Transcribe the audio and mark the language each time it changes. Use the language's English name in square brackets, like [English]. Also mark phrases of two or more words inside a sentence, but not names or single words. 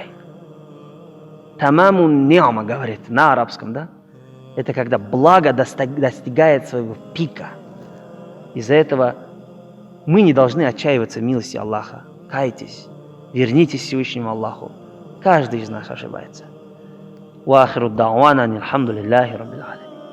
[Arabic] تمام النعمة, [Russian] говорит на арабском, да? Это когда благо достигает своего пика. Из-за этого мы не должны отчаиваться в милости Аллаха. Кайтесь, вернитесь к Всевышнему Аллаху. Каждый из нас ошибается. [Arabic] وآخر دعوانا الحمد لله رب العالمين.